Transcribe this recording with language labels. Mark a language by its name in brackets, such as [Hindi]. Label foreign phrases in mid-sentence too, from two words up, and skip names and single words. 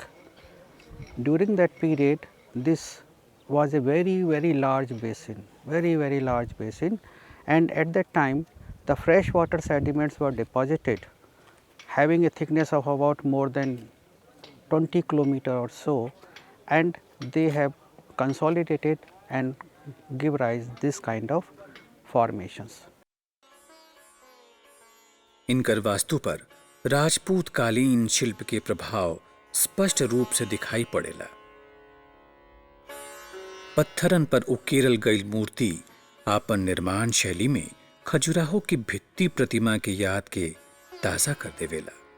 [English] During that period, this was a very large basin, very large basin, and at that time the freshwater sediments were deposited having a thickness of about more than 20 kilometer or so, and they have consolidated and give rise this kind of formations. [Bhojpuri] इनकर वास्तु पर राजपूत कालीन शिल्प के प्रभाव स्पष्ट रूप से दिखाई पड़ेला। पत्थरन पर उकेरल गई मूर्ति आपन निर्माण शैली में खजुराहो की भित्ति प्रतिमा के याद के ताजा कर देवेला।